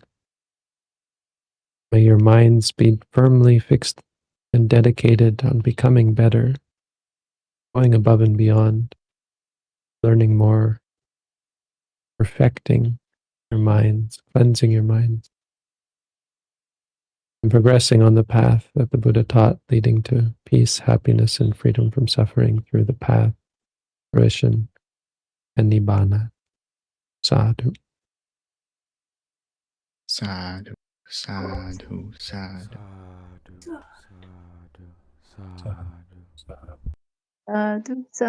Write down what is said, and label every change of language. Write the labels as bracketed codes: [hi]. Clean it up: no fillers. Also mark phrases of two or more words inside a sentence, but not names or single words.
[en] May your minds be firmly fixed and dedicated on becoming better, going above and beyond, learning more, perfecting your minds, cleansing your minds, and progressing on the path that the Buddha taught, leading to peace, happiness, and freedom from suffering through the path, fruition, and nibbana. [pi] Sadhu. Sadhu, sadhu, sadhu. Sadhu, sadhu, sadhu. Sadhu, sadhu.